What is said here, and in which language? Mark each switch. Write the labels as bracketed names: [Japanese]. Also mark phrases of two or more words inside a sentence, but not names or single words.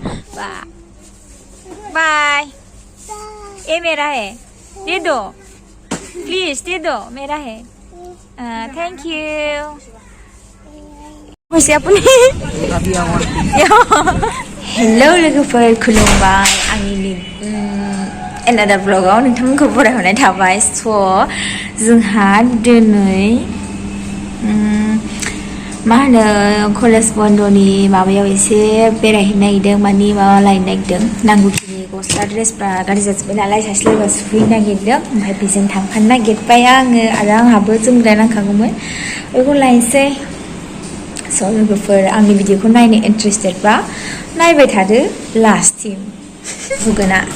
[English] bye bye [Hindi] ये मेरा है दे दो प्लीज दे दो मेरा है [English] thank you [Bodo] हेलौ लोगोफोर खुलुमबाय आंनि another vlogआव नोंथांमोनखौ बरायहरनाय थाबाय स' जोंहा दिनै मा होनो कलेज बन्द'नि माबायाव एसे बेरायहैनो नागिरदों मानि माबा लायनो नागिरदों नांगौखिनि गस्ला ड्रेसफ्रा गाज्रि जाजोब्बाय नालाय सासे लोगोआ सुफैनो नागिरदों ओमफ्राय बेजों थांफानो नागिरबाय आङो आरो आंहाबो जोमग्रा नांखागौमोन बेखौ लायनोसै स' लोगोफोर आंनि भिडिअखौ नायनो इन्टारेस्टेडबा नायबाय थादो लास्टसिम बुगोना